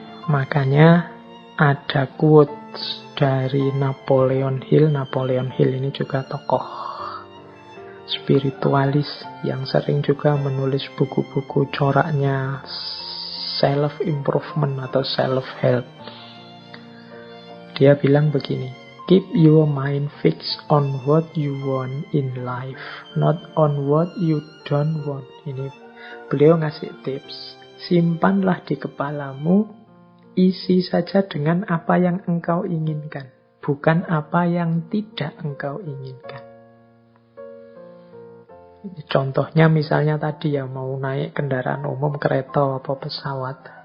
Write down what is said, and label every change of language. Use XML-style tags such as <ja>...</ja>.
<id>Makanya ada quotes dari Napoleon Hill. Napoleon Hill ini juga tokoh spiritualis yang sering juga menulis buku-buku coraknya self-improvement atau self-help. Dia bilang begini,</id> <en>keep your mind fixed on what you want in life, not on what you don't want.</en> <id>Ini beliau ngasih tips. Simpanlah di kepalamu, isi saja dengan apa yang engkau inginkan, bukan apa yang tidak engkau inginkan. Contohnya misalnya tadi ya, mau naik kendaraan umum, kereta atau pesawat.</id>